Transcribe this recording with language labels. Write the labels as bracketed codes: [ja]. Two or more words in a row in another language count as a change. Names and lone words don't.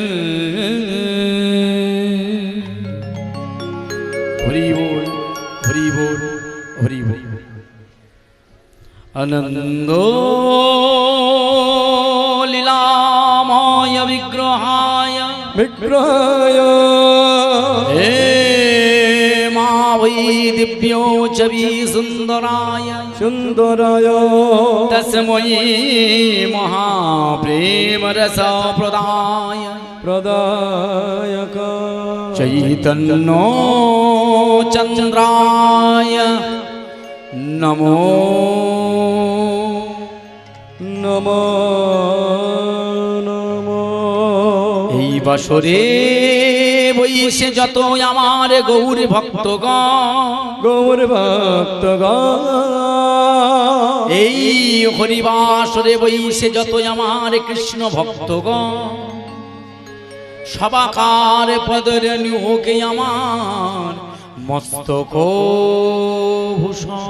[bn] হরি বল হরি বল হরি বল [sa] আনন্দ লীলাময় বিগ্রহায় বিগ্রহায় হে মা वै दिव्यो छवि सुंदराय সুন্দরায় तस्मै महाप्रेम रस प्रदाय প্রদায়ক चैतन्यो चंद्राय नमो নমো নমো [bn] এই বছরে বইসে যত আমার গৌর ভক্তগণ গৌর ভক্তগণ এই হরিবাসরে বইসে যত আমার কৃষ্ণ ভক্তগণ সবাকার পদর নিয়োগে আমার মস্তক ভূষণ